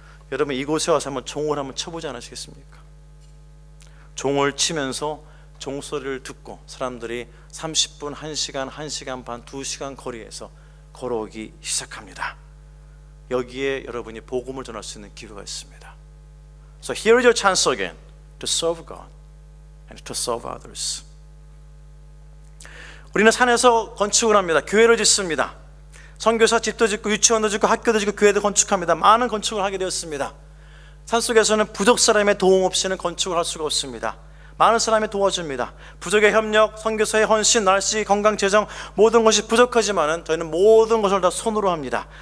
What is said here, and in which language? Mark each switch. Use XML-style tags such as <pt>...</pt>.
<ko>여러분, 이곳에 와서 한번 종을 한번 쳐보지 않으시겠습니까? 종을 치면서 종소리를 듣고 사람들이 30분, 1시간, 1시간 반, 2시간 거리에서 걸어오기 시작합니다. 여기에 여러분이 복음을 전할 수 있는 기회가 있습니다.</ko> <en>So here is your chance again to serve God and to serve others.</en> <ko>우리는 산에서 건축을 합니다. 교회를 짓습니다. 선교사 집도 짓고 유치원도 짓고 학교도 짓고 교회도 건축합니다. 많은 건축을 하게 되었습니다. 산속에서는 부족 사람의 도움 없이는 건축을 할 수가 없습니다. 많은 사람이 도와줍니다. 부족의 협력, 선교사의 헌신, 날씨, 건강, 재정 모든 것이 부족하지만은 저희는 모든 것을 다 손으로 합니다.</ko>